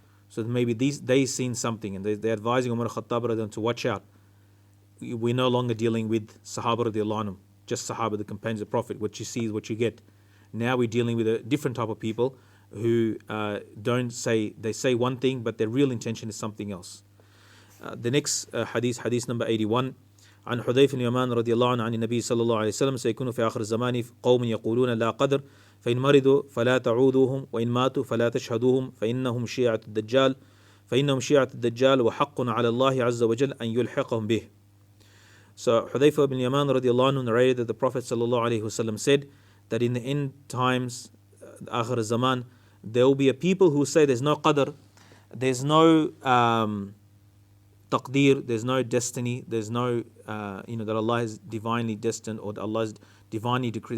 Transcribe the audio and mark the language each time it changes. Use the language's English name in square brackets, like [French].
[English] So maybe they seen something, and they're advising Umar Khattab to watch out. We're no longer dealing with Sahaba radiallahu anhum, just Sahaba, the companions of the Prophet. What you see is what you get. Now we're dealing with a different type of people who they say one thing, but their real intention is something else. The next hadith number 81. [Arabic] عن حذيفة اليمان رضي الله عنه عن النبي صلى الله عليه وسلم سيكون في آخر الزمان قوم يقولون لا قدر فإن مرضوا فلا تعودوهم وإن ماتوا فلا تشهدوهم فإنهم شيعة الدجال فإنهم شيعة الدجال وحق على الله عز وجل أن يلحقهم به. [English] So Hudayfa ibn Yaman radiallahu anhu narrated that the Prophet sallallahu alaihi wasallam said that in the end times, Akhir Zaman, there will be a people who say there's no qadr, there's no taqdeer, there's no destiny, there's no, that Allah is divinely destined or that Allah is divinely decreed.